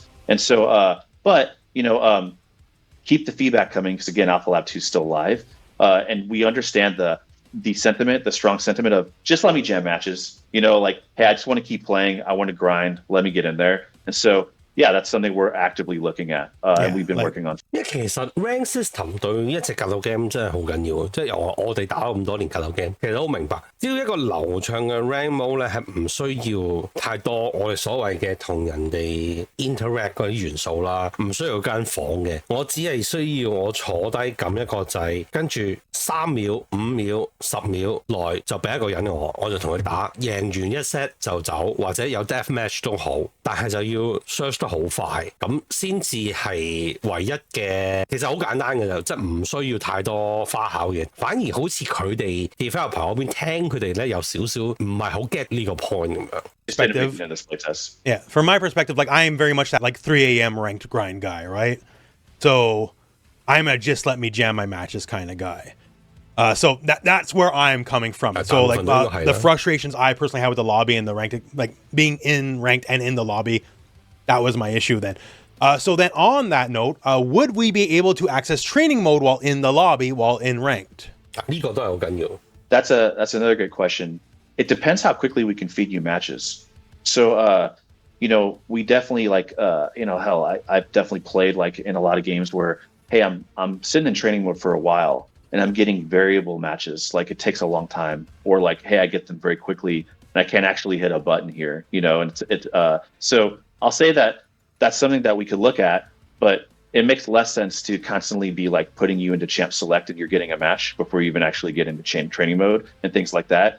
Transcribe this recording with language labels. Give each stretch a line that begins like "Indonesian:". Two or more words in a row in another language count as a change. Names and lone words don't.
English: And so, keep the feedback coming because again, Alpha Lab 2 is still live. And we understand the the sentiment, the strong sentiment of just let me jam matches. You know, like, hey, I just want to keep playing. I want to grind. Let me get in there. And so, yeah, that's something we're actively looking at and we've been working on.
Cantonese: 因為其實
English: rank system
Cantonese: 對一隻格鬥 game 真係好緊要，即係由我哋打咗咁多年格鬥 game，其實都好明白，只要一個流暢嘅
English: rank mode
Cantonese: 咧係唔需要太多我哋所謂嘅同人哋 interact 嗰啲元素啦，唔需要間房嘅，我只係需要我坐低撳一個掣，跟住3秒、5秒、10秒內就俾一個人我就同佢打，贏完一 set 就走，或者有
English: death match
Cantonese: 都好，但係就要 search 得好快，咁先至係唯一嘅，其實好簡單嘅就即係唔需要太多花巧嘅，反而好似佢哋 developer 嗰邊聽佢哋咧有少少唔係好 get 呢個 point 咁樣。
English: Perspective. Yeah, from my perspective, like I am very much that like 3 a.m. ranked grind guy, right? So I'm a just let me jam my matches kind of guy. So that's where I'm coming from. So like the frustrations I personally had with the lobby and the ranked, like being in ranked and in the lobby, that was my issue then. So then on that note, would we be able to access training mode while in the lobby while in ranked?
Cantonese: 呢個都係好緊要。
English: That's another good question. It depends how quickly we can feed you matches. So, you know, we definitely like, you know, hell, I've definitely played like in a lot of games where, hey, I'm sitting in training mode for a while and I'm getting variable matches. Like it takes a long time, or like, hey, I get them very quickly and I can't actually hit a button here, you know, and so I'll say that that's something that we could look at, but it makes less sense to constantly be like putting you into champ select and you're getting a match before you even actually get into training mode and things like that.